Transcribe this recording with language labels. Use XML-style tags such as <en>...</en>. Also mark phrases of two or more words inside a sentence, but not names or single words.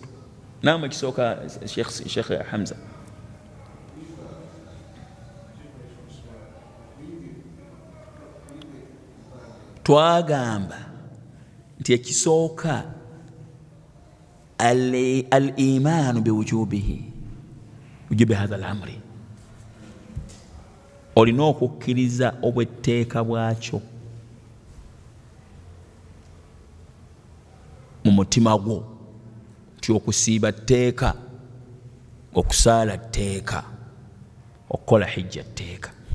<lg>Naamwe ekisooka Sheikh Hamza. Twagamba nti ekisooka</lg> <ar>الإيمان بوجوبه, وجوب هذا الأمر.</ar> <lg>Olina okukkiriza obwetteeka bwakyo mu mutima gwo, nti okusiiba tteeka, okusaala tteeka, okukola hijja tteeka.</lg>